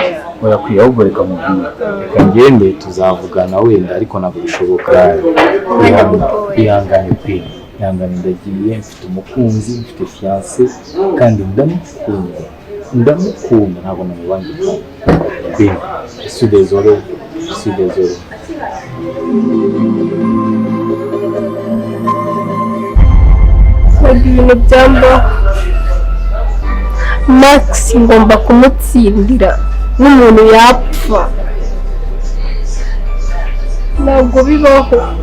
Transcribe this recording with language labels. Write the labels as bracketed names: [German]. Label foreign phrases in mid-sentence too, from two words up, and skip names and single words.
[Kinyarwanda] oya ahubwo reka mubwire reka ngende tuzavugana wenda ariko ntabwo bishoboka ihangane Queen ihangane ndagiye mfite umukunzi mfite fiance kandi ndamukunda ntabwo namubangika Queen [French] je suis désolé [Kinyarwanda] ibintu byambaho Max ngomba kumutsindira n'umuntu yapfa ntabwo bibaho.